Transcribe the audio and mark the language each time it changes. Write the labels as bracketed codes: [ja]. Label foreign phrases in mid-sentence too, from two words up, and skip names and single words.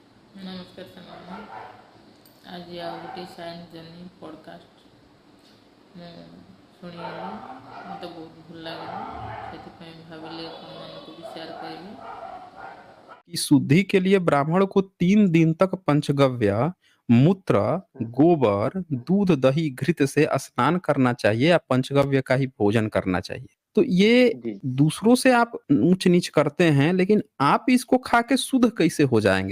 [or] ନମସ୍କାର ସାମାନ୍ୟ ଆଜ ଆ ଗୋଟେ ସାଇନ୍ସ ଜର୍ନି ପଡକାଷ୍ଟ ମୁଁ ଶୁଣିଲି ମୋତେ ବହୁତ ଭଲ ଲାଗିଲା ସେଥିପାଇଁ ଭାବିଲି ଆପଣମାନଙ୍କୁ ବି ସେୟାର କରିବି। [hi] कि शुद्धि के लिए ब्राह्मण को 3 दिन तक पंचगव्य, मूत्र, हुँ, गोबर, दूध, दही, घृत से स्नान करना चाहिए या पंचगव्य का ही भोजन करना चाहिए। तो ये जी। दूसरों से आप ऊंच नीच करते हैं, लेकिन आप इसको खा के शुद्ध कैसे हो जाएंगे?